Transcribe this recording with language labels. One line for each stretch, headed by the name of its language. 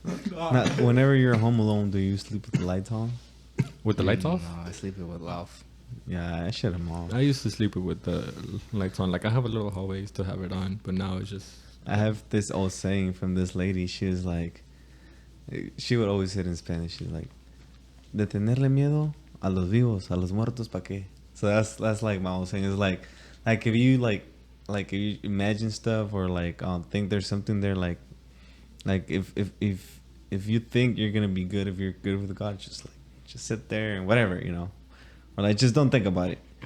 English: Now, whenever you're home alone, do you sleep with the lights on? With the lights off? No, I sleep with off. Yeah, I shut them off. I used to sleep with the lights on. Like I have a little hallway, used to have it on, but now it's just. I have this old saying from this lady. She was like, she would always say it in Spanish. She's like,
Spanish: de tenerle miedo a los vivos, a los muertos, ¿pa qué?
English: So that's like my old saying. It's like if you like if you imagine stuff or like think there's something there, like if you think you're gonna be good, if you're good with God, just sit there and whatever, you know, or like just don't think about it.